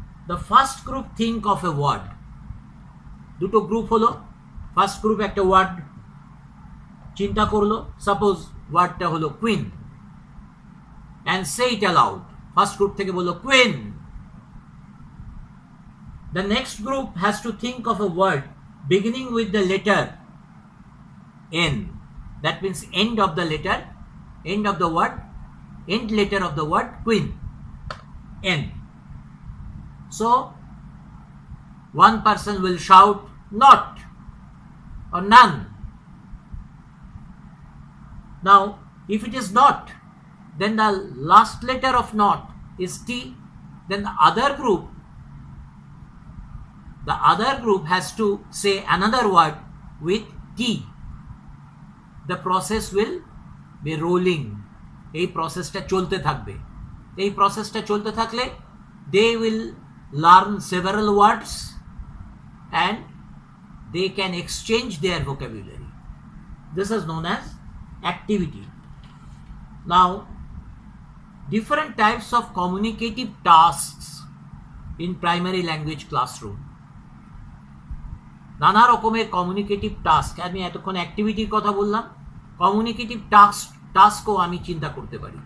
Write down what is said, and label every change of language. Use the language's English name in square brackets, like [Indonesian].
[English] The first group think of a word. [Bangla] দুটো group হলো, first group একটা word চিন্তা করলো, সাপোজ ওয়ার্ডটা হলো queen, [English] And say it aloud. [Bangla] First group থেকে বললো queen. [English] The next group has to think of a word beginning with the letter N. That means end of the letter, end of the word, end letter of the word queen, N. So one person will shout not or none. Now if it is not, then the last letter of not is T. Then the other group has to say another word with T. The process will be rolling. [Bangla] এই প্রসেসটা চলতে থাকবে। এই প্রসেসটা চলতে থাকলে [English] they will learn several words and they can exchange their vocabulary. This is known as activity. Now different types of communicative tasks in primary language classroom. [Bangla] নানা রকমের কমিউনিকেটিভ টাস্ক, আমি এতক্ষণ অ্যাক্টিভিটির কথা বললাম, কমিউনিকেটিভ টাস্কও আমি চিন্তা করতে পারি।